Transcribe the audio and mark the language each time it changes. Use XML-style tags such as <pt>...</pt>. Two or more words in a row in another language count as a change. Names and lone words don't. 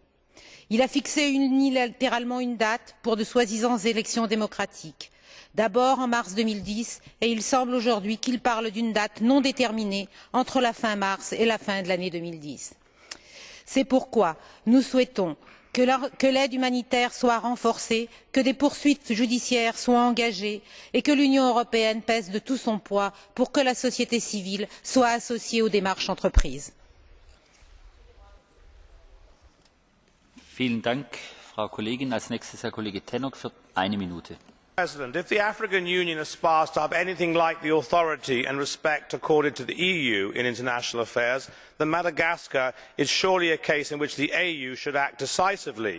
<fr>Il a fixé unilatéralement une date pour de soi-disant élections démocratiques, d'abord en mars 2010, et il semble aujourd'hui qu'il parle d'une date non déterminée entre la fin mars et la fin de l'année 2010. C'est pourquoi nous souhaitons que l'aide humanitaire soit renforcée, que des poursuites judiciaires soient engagées et que l'Union européenne pèse de tout son poids pour que la société civile soit associée aux démarches entreprises.</fr> <de>Vielen Dank, Frau Kollegin. Als nächstes Herr Kollege Tannock für 1 Minute.</de> <en>Mr President, if the African Union aspires to have anything like the authority and respect accorded to the EU in international affairs, then Madagascar is surely a case in which the AU should act decisively.</en>